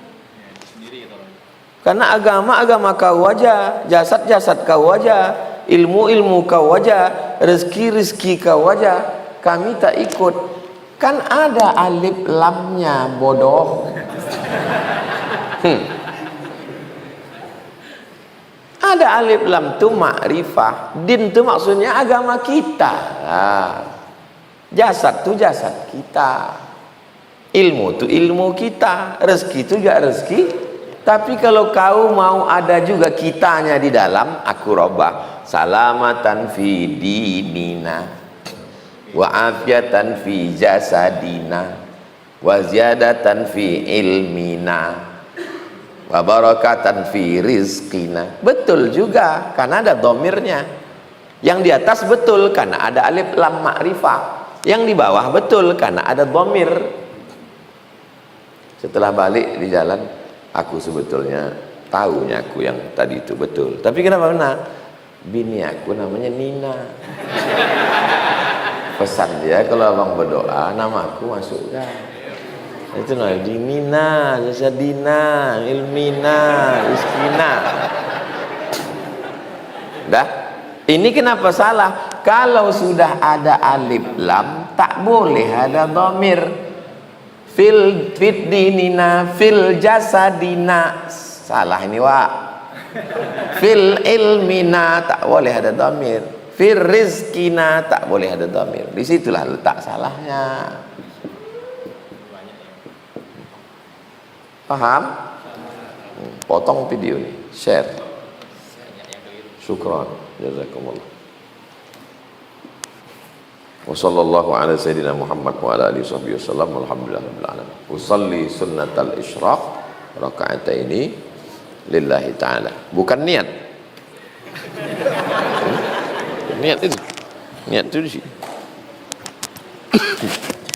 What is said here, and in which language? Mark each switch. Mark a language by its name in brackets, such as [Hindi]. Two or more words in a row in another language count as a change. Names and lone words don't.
[Malay] Karena agama kau aja, jasad kau aja, ilmu kau aja, rezeki kau aja. Kami tak ikut. Kan ada alif lamnya, bodoh. Ada alif lam tu makrifah. Din tu maksudnya agama kita. Jasad tu jasad kita. Ilmu tu ilmu kita. Rezeki tu juga rezeki. Tapi kalau kau mau ada juga kitanya di dalam, aku robah. [Arabic] سلامةً في ديننا وعافيةً في جسدنا وزيادةً في علمنا وبركةً في رزقنا. [Malay] Betul juga karena ada domirnya. Yang di atas betul karena ada alif lam ma'rifah. Yang di bawah betul karena ada domir. Setelah balik di jalan, aku sebetulnya tahunya aku yang tadi itu betul. Tapi kenapa benar? Bini aku namanya Nina. Pesan dia kalau abang berdoa nama aku masukkan. Itu nah, [Arabic] ديننا، جسدنا، علمنا، رزقنا. [Malay] Dah. Ini kenapa salah? Kalau sudah ada alif lam, tak boleh ada dhamir. [Arabic] في الديننا، في الجسدنا. [Malay] Salah ini, Wak. [Arabic] في العلمنا, [Malay] tak boleh ada dhamir. [Arabic] في الرزقنا, [Malay] tak boleh ada dhamir. Disitulah letak salahnya. Paham? Potong video ini, share. [Arabic] شكرا، جزاكم الله. وصلى الله على سيدنا محمد وعلى آله وصحبه وسلم. الحمد لله رب العالمين. أصلي سنة الإشراق ركعتين لله تعالى. [Malay] Bukan niat. Niat itu. Niat itu di sini.